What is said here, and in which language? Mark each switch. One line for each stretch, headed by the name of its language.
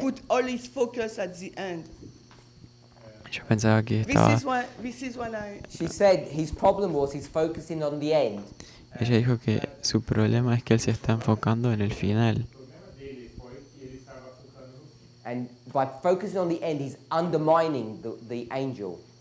English: put all his focus at the end.
Spanish: Yo pensaba que estaba...
English: This is when I. She said his problem was he's focusing on the end.
Spanish: Ella dijo que su problema es que él se está enfocando en el final.
English: And by focusing on the end, he's undermining the angel.